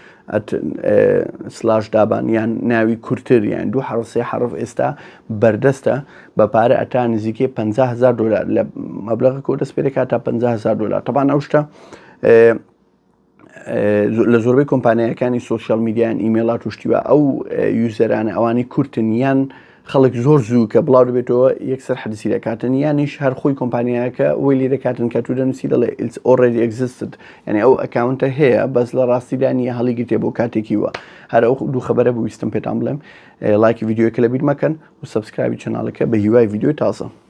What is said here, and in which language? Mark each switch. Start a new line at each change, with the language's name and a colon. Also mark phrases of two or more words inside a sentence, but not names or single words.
Central Kurdish: سلاش دابان یان ناوی کورتتر یان 2 حرف 3 حرف ئێستا بەردەستە بە پارە ئەتا نزیکەی $50,000 لە مەبلەغە کۆ دەست پێدەکات تا $50,000 طبعاً ئەو شتە لە زۆربەی کۆمپانیەکانی سۆشیال میدیایان ئیمێڵات وشتیوە ئەو یوزەرانە ئەوانەی کورتن یان خەڵک زۆر زوو کە بڵاو دەبێتەوە یەکسەر حەدسی دەکاتن یانیش هەر خۆی کۆمپانیاکە وی لێ دەکاتن کە تو دەنووسی دەڵێ
English: it's already existed
Central Kurdish: یعنی ئەو ئەکاونتە هەیە بەس لە ڕاستیدا نیە هەڵیگرتێ بۆ کاتێکی وە هەر ئەو دوو خەبەرە بوو ویستم پێتان بڵێم لایکی ڤیدیۆکە لەبیر مەکەن و سەبسکرایبی چەناڵەکە بە هیوای ڤیدیۆی تازە